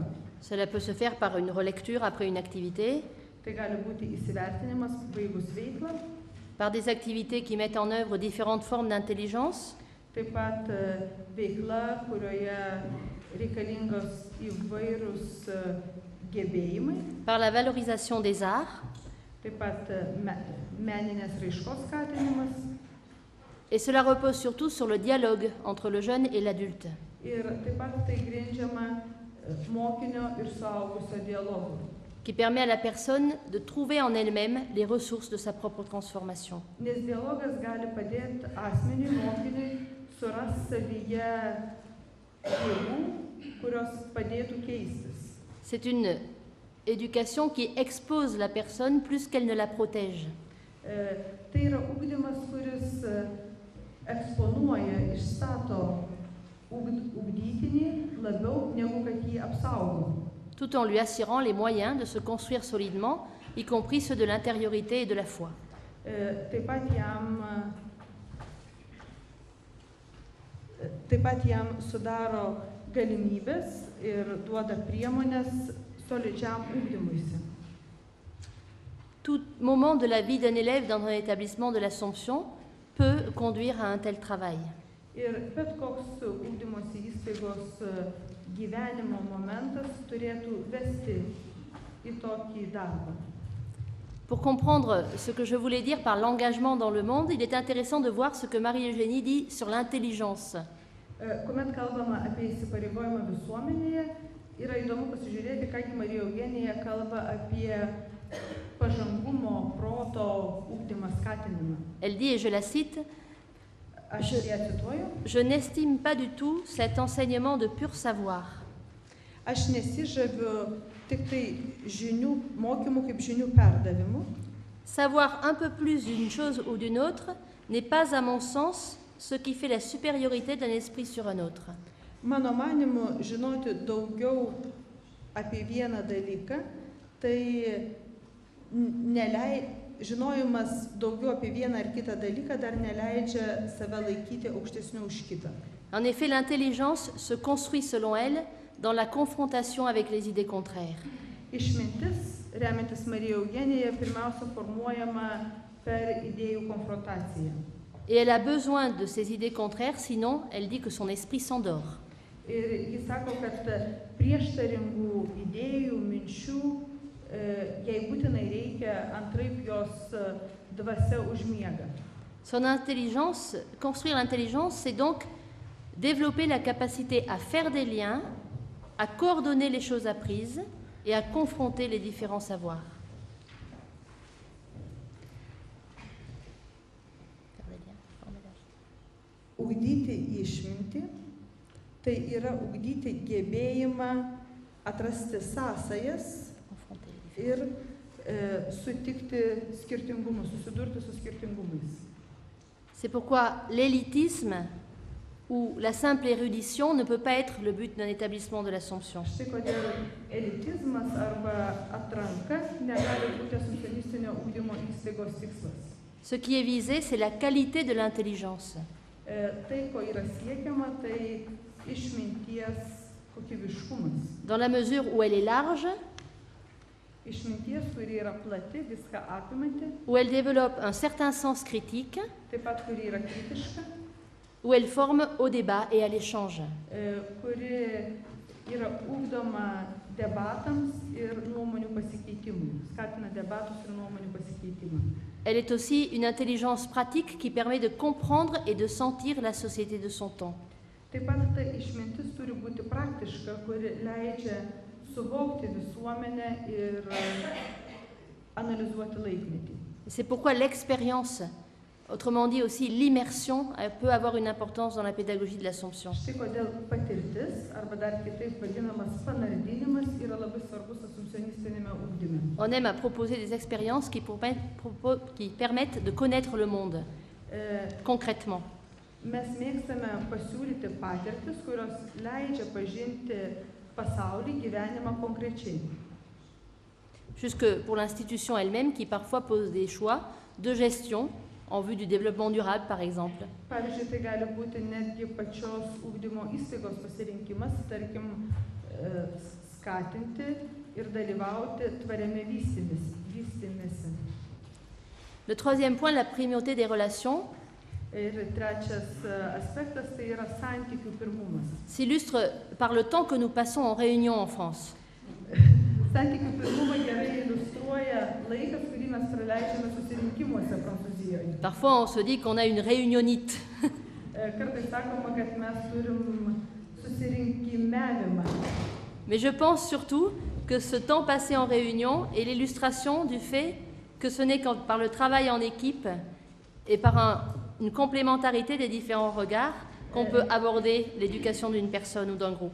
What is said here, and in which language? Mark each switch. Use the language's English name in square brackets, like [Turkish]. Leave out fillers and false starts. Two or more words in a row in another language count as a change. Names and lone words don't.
[French] Cela peut se faire par une relecture après une activité, [Lithuanian] Tai gali būti įsivertinimas baigus veiklą, [French] par des activités qui mettent en œuvre différentes formes d'intelligence, [Lithuanian] taip pat veikla, kurioje reikalingos įvairūs gebėjimai, [French] par la valorisation des arts, [Lithuanian] taip pat meninės raiškos skatinimas [French] et cela repose surtout sur le dialogue entre le jeune et l'adulte. [Lithuanian] ir taip pat tai grindžiama mokinio ir suaugusio dialogu, [French] qui permet à la personne de trouver en elle-même les ressources de sa propre transformation. [Lithuanian] nes dialogas gali padėti asmeniui, mokiniui surasti savyje jėgų, kurios padėtų keistis. [French] C'est une éducation qui expose la personne plus qu'elle ne la protège. [Lithuanian] Tai yra ugdymas, kuris eksponuoja, išstato ugdytinį labiau negu kad jį apsaugo. [French] Tout en lui assurant les moyens de se construire solidement y compris ceux de l'intériorité et de la foi. [Lithuanian] Taip pat jam sudaro galimybės ir duoda priemonės solidžiam ugdymuisi. [French] Tout moment de la vie d'un élève dans un établissement de l'Assomption peut conduire à un tel travail. [Lithuanian] Ir bet koks ugdymosi įstaigos gyvenimo momentas turėtų vesti į tokį darbą. [French] Pour comprendre ce que je voulais dire par l'engagement dans le monde, il est intéressant de voir ce que Marie-Eugénie dit sur l'intelligence. [Lithuanian] Kuomet kalbama apie įsipareigojimą visuomenėje, yra įdomu pasižiūrėti, ką Marija Eugenija kalba apie pažangumo, proto ugdymą skatinimą. [French] Elle dit, et je la cite, je n'estime pas du tout cet enseignement de pur savoir. [Lithuanian] Aš nesižaviu tik tai žinių, mokymų kaip žinių perdavimu. [French] Savoir un peu plus d'une chose ou d'une autre n'est pas, à mon sens, ce qui fait la supériorité d'un esprit sur un autre. [Lithuanian] Mano manimu, žinoti daugiau apie vieną dalyką, tai žinojimas daugiau apie vieną ar kitą dalyką dar neleidžia save laikyti aukštesniu už kitą. [French] En effet, l'intelligence se construit selon elle dans la confrontation avec les idées contraires. [Lithuanian] Išmintis, remiantis Marija Eugenija, pirmiausia formuojama per idėjų konfrontaciją. [French] Et elle a besoin de ces idées contraires, sinon elle dit que son esprit s'endort. [Lithuanian] Ir jis sako, kad prieštaringų idėjų, minčių, jai būtinai reikia, antraip jos dvasia užmiega. [French] Son intelligence, construire l'intelligence, c'est donc développer la capacité à faire des liens, à coordonner les choses apprises et à confronter les différents savoirs. [Lithuanian] Ugdyti išmintį, tai yra ugdyti gebėjimą atrasti sąsajas ir sutikti skirtingumus, susidurti su skirtingumais. [French] C'est pourquoi l'élitisme ou la simple érudition ne peut pas être le but d'un établissement de l'Assomption. [Lithuanian] Štai kodėl elitizmas arba atranka negali būti asumcionistinio ugdymo įstaigos tikslas. [French] Ce qui est visé, c'est la qualité de l'intelligence. [Lithuanian] Tai, ko yra siekiama, tai išminties kokybiškumas. [French] Dans la mesure où elle est large, [Lithuanian] Išminties, kuri yra plati, viską apimanti, [French] où elle développe un certain sens critique, [Lithuanian] taip pat kuri yra kritiška, [French] où elle forme au débat et à l'échange. [Lithuanian] Kuri yra ugdoma debatams ir nuomonių pasikeitimui, skatina debatus ir nuomonių pasikeitimą. [French] Elle est aussi une intelligence pratique qui permet de comprendre et de sentir la société de son temps. [Lithuanian] Taip pat ta išmintis turi būti praktiška, kuri leidžia suvokti visuomenę ir analizuoti laikmetį. [French] C'est pourquoi l'expérience, autrement dit aussi l'immersion, peut avoir une importance dans la pédagogie de l'Assomption. [Lithuanian] Štai kodėl patirtis, arba dar kitaip vadinamas panardinimas, yra labai svarbus assumpcionistinėme ugdyme. [French] On aime à proposer des expériences qui permettent de connaître le monde concrètement. [Lithuanian] Mes mėgstame pasiūlyti patirtis, kurios leidžia pažinti pasaulį, gyvenimą konkrečiai. [French] Jusque pour l'institution elle-même qui parfois pose des choix de gestion en vue du développement durable, par exemple. [Lithuanian] Pavyzdžiui, tai gali būti netgi pačios ugdymo įstaigos pasirinkimas, tarkim, skatinti ir dalyvauti tvariame vystymesi. [French] Le troisième point, la primauté des relations, [Lithuanian] Ir trečias aspektas, tai yra santykių pirmumas. [French] s'illustre par le temps que nous passons en réunion en France. [Lithuanian] Santykių pirmumą gerai iliustruoja laikas, kurį mes praleidžiame susirinkimuose Prancūzijoje. [French] Parfois, on se dit qu'on a une réunionite. [Lithuanian] Kartais sakoma, kad mes turim susirinkimavimą. [French] Mais je pense surtout que ce temps passé en réunion est l'illustration du fait que ce n'est que par le travail en équipe et par une complémentarité des différents regards qu'on peut aborder l'éducation d'une personne ou d'un groupe.